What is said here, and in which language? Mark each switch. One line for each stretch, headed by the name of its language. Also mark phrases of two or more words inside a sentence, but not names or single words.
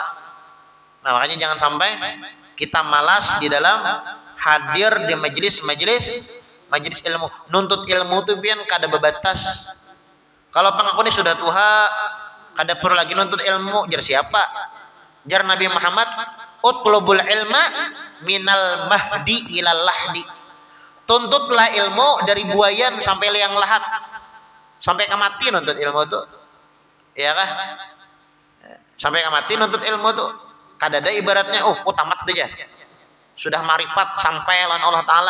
Banjar: Nah, makanya jangan sampai kita malas di dalam hadir di majelis ilmu. Nuntut ilmu itu pian kada bebatas. Kalau pangakune sudah tua, kada perlu lagi nuntut ilmu. Jar siapa? Jar Nabi Muhammad,
Arabic: اطلبوا العلم من المهد إلى اللحد.
Banjar: Tuntutlah ilmu dari buayan sampai liang lahat, sampai mati nuntut ilmu itu, ya kah? Sampai mati nuntut ilmu itu. Kadada ibaratnya, tamat aja, sudah marifat sampai lawan Allah Taala.